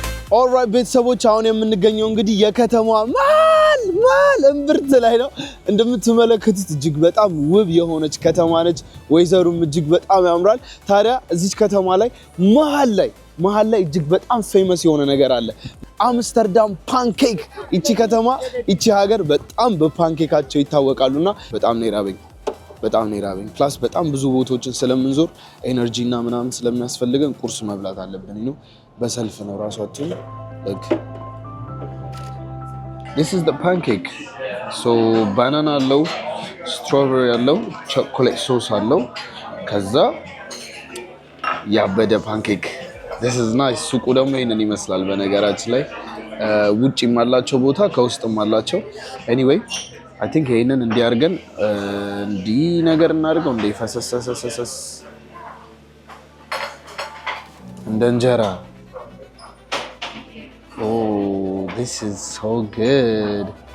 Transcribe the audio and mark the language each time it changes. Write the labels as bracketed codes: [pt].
[am] Alright ቤተሰቦች፣ አሁን የምንገኘው እንግዲህ የከተማዋ ማል እምብርት ላይ ነው። እንደምትመለከቱት እጅግ በጣም ውብ የሆነች ከተማ ነች። ወይዘሩም እጅግ በጣም ያምራል። ታዲያ እዚች ከተማ ላይ መሃል ላይ እጅግ በጣም ፌመስ የሆነ ነገር አለ። አምስተርዳም ፓንኬክ። እቺ ከተማ እቺ ሀገር በጣም በፓንኬካቸው ይታወቃሉና በጣም ነው ይራበኝ። ፕላስ በጣም ብዙ ቦታዎችን ስለምንዞር ኤነርጂ እና ምናምን ስለሚያስፈልገን ቁርስ መብላት አለብን ነው። በሰልፍ ነው ራሳችን [en] This is the pancake. [am] So banana አለው፣ strawberry አለው፣ chocolate sauce አለው። ከዛ ያበደ ፓንኬክ። [en] This is nice. [am] ሱቁ ደግሞ ይሄንን ይመስላል። በነገራችን ላይ ውጪም አላቸው ቦታ ከውስጥም አላቸው። [en] Anyway, I think [am] ይሄንን እንዲያርገን እንዲ ነገር እናድርገው እንደ ፈሰሰሰሰሰስ እንደ እንጀራ። [en] Oh, this is so good.